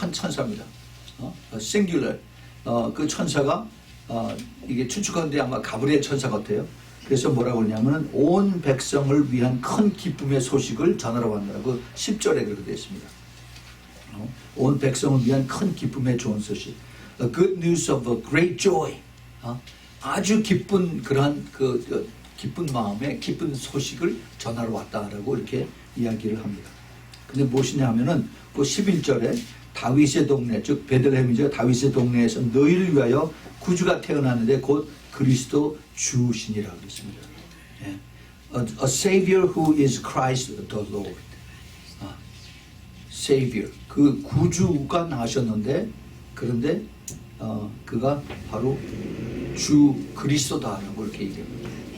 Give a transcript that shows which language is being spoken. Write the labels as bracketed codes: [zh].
[ko] 한 천사입니다. singular. 그 천사가 이게 추측하는데 아마 가브리엘 천사 같아요. 그래서 뭐라고 그러냐면은 온 백성을 위한 큰 기쁨의 소식을 전하러 왔느라고 10절에 그렇게 되어 있습니다. 온 백성을 위한 큰 기쁨의 좋은 소식. [en] A good news of a great joy. [ko] 아주 기쁜 그러한 기쁜 마음에 기쁜 소식을 전하러 왔다라고 이렇게 이야기를 합니다. 근데 무엇이냐 하면은 그 11절에 다윗의 동네, 즉 베들레헴이죠. 다윗의 동네에서 너희를 위하여 구주가 태어났는데 곧 그리스도 주시니라고 했습니다. [en] A Savior who is Christ the Lord. [ko] Savior, 그 구주가 나셨는데 그런데 그가 바로 주 그리스도다라고 이렇게 얘기합니다.